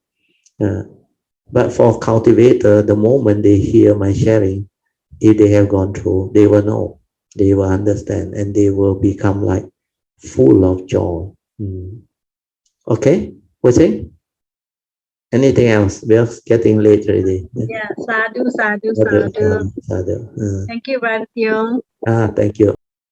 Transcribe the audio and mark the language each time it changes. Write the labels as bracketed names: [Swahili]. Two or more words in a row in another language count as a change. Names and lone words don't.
[English] But for cultivator, the moment they hear my sharing, if they have gone through, they will know, they will understand, and they will become like full of joy. Okay, what's it? Anything else? We are getting late already. Yeah, [Pali] sadhu, sadhu, Sadhu, sadhu. sadhu. [English] Thank you, Brother Teoh. Thank you.